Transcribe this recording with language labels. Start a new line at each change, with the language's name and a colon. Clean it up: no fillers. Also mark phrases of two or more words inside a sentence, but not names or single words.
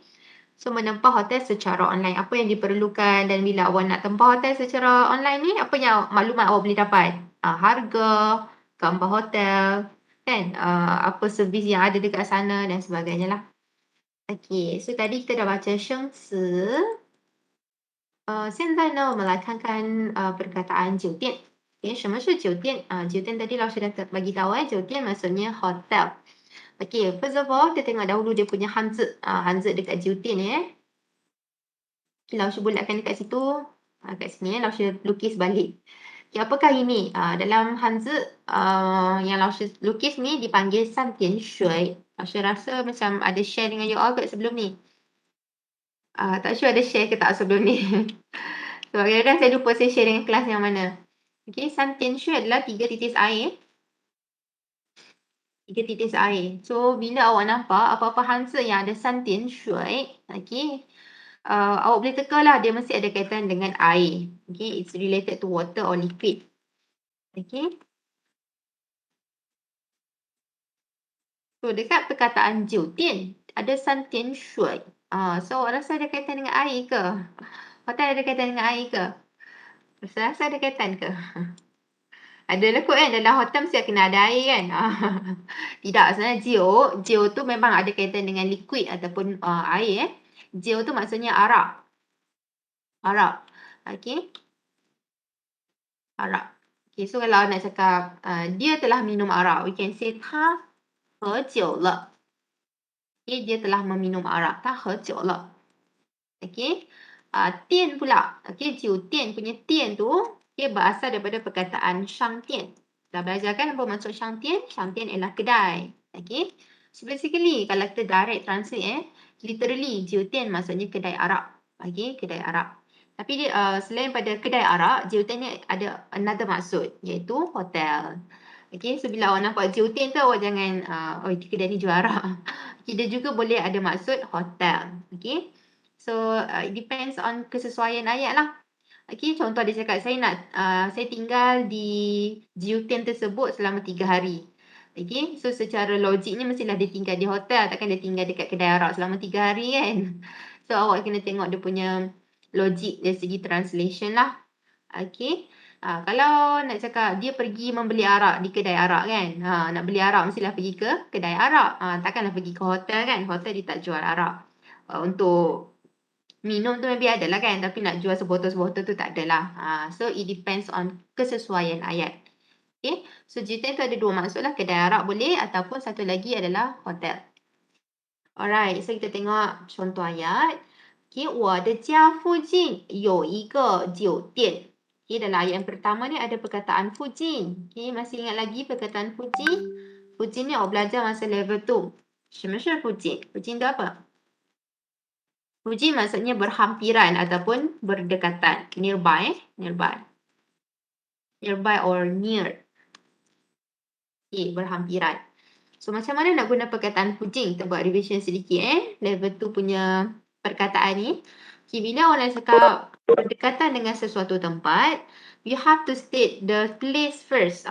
Malay: So, menempah hotel secara online. Apa yang diperlukan dan bila awak nak tempah hotel secara online ni, apa yang maklumat awak boleh dapat? Harga, gambar hotel, kan? Apa servis yang ada dekat sana dan sebagainya lah. Okay, so tadi kita dah baca sheng si.
Chinese: 现在呢，我们来看看perkataan 酒店。什么是酒店？
Malay: 酒店 tadi Lausha dah bagi tahu 酒店 maksudnya hotel.
English: Okay, first of all,
Malay: kita tengok dahulu dia punya hanzi. Hanzi dekat 酒店 ni Lausha bulatkan dekat situ. Kat sini Lausha lukis balik. Okay, apakah ini? Dalam hanzi yang Lausha lukis ni dipanggil
Chinese: 三点水.
Malay: Lausha rasa macam ada share dengan
English: you all
Malay: kat sebelum ni. Tak sure ada share ke tak sebelum ni. Sebab kadang-kadang saya lupa saya share dengan kelas yang mana. Okay,
Chinese: 三点水
Malay: adalah 3 titis air. 3 titis air. So, bila awak nampak apa-apa hanzi yang ada
Chinese: 三点水,
Malay: okay, awak boleh teka lah dia mesti ada kaitan dengan air.
English: Okay, it's related to water or liquid.
Malay: Okay. So, dekat perkataan 酒店ada
Chinese: 三点水.
Malay: So, awak rasa ada kaitan dengan air ke? Hotel ada kaitan dengan air ke? Rasa ada kaitan ke? Adalah kot kan, dalam hotel mesti kena ada air kan. Tidak, sebenarnya jiu tu memang ada kaitan dengan liquid ataupun air. Jiu tu maksudnya arak. Arak. Okay. Arak. Okay, so kalau nak cakap dia telah minum arak,
English: we can say
Chinese: 他喝酒了.
Malay: Okay, dia telah meminum arak.
Chinese: 他喝酒了. Okay. 店 pula.
Malay: Okay, 酒店 punya 店 tu, okay, berasal daripada perkataan 商店. Dah belajar kan apa maksud 商店? 商店 ialah kedai. Okay.
English: So basically,
Malay: kalau kita
English: direct translate,
Malay: literally, 酒店 maksudnya kedai arak. Okay, kedai arak. Tapi dia, selain pada kedai arak, 酒店 ni ada another maksud, iaitu hotel. Okay, so bila awak nampak 酒店 tu, awak jangan, kedai ni jual arak. Okay, dia juga boleh ada maksud hotel. Okay.
English: So, it depends on
Malay: kesesuaian ayat lah. Okay, contoh dia cakap, saya tinggal di 酒店 tersebut selama 3 hari. Okay, so secara logiknya mestilah dia tinggal di hotel, takkan dia tinggal dekat kedai arak selama 3 hari kan. So, awak kena tengok dia punya logik dari segi translation lah. Okay, kalau nak cakap dia pergi membeli arak di kedai arak kan. Nak beli arak mestilah pergi ke kedai arak. Takkanlah pergi ke hotel kan. Hotel dia tak jual arak. Untuk minum tu maybe ada lah kan, tapi nak jual sebotol-sebotol tu tak ada lah.
English: So, it depends on
Malay: kesesuaian ayat. Okay, so 酒店tu ada 2 maksud lah, kedai arak boleh ataupun satu lagi adalah hotel. Alright, so kita tengok contoh ayat.
Chinese: Okay, 我的家附近有一个酒店.
Malay: Okay, dalam ayat yang pertama ni ada perkataan 附近. Okay, masih ingat lagi perkataan 附近? 附近ni awak belajar masa level 2.
Chinese: 什么是附近? 附近
Malay: tu apa? 附近 maksudnya berhampiran ataupun berdekatan.
English: Nearby, nearby. Nearby or near.
Malay: Okay, berhampiran. So, macam mana nak guna perkataan 附近? Kita buat revision sedikit level 2 punya perkataan ni. Okay, bila orang cakap berdekatan dengan sesuatu tempat,
English: you have to state the place first.